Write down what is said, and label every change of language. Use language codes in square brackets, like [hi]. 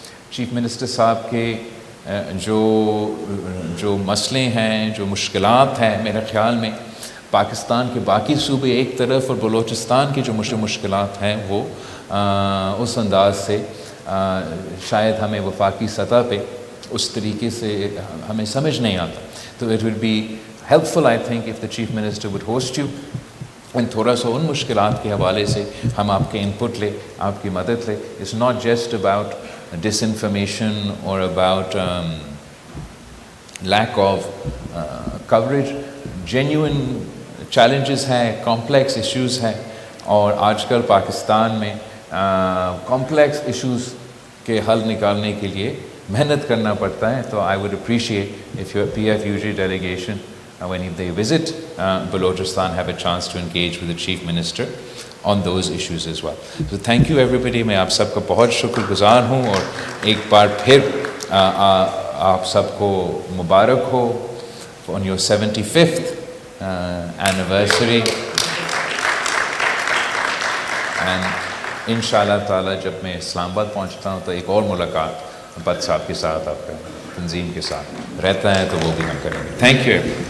[ur] Chief minister صاحب کے جو مسئلے ہیں، جو مشکلات ہیں، میرے خیال میں پاکستان کے باقی صوبے ایک طرف اور بلوچستان کی جو مشکلات ہیں وہ اس انداز سے شاید ہمیں وفاقی سطح پہ اس طریقے سے ہمیں سمجھ نہیں آتا. تو [en] it will be helpful I think if the Chief Minister would host you and [ur] تھوڑا سا ان مشکلات کے حوالے سے ہم آپ کے انپٹ لیں، آپ کی مدد لیں. [en] It's not just about disinformation or about lack of coverage. Genuine challenges [ur] ہیں، complex issues ہیں اور آج کل پاکستان میں complex issues کے حل نکالنے کے لیے محنت کرنا پڑتا ہے. [en] تو I would appreciate if your PFUG delegation when they visit Balochistan have a chance to engage with the Chief Minister on those issues as well. So thank you everybody. [ur] میں آپ سب کا بہت شکر گزار ہوں اور ایک بار پھر آپ سب کو مبارک ہو [en] on your 75th anniversary. [ur] And انشاءاللہ تعالی جب میں اسلام آباد پہنچتا ہوں تو ایک اور ملاقات بٹ صاحب کے ساتھ، آپ کا تنظیم کے ساتھ رہتا ہے تو وہ بھی ہم کریں گے. Thank you.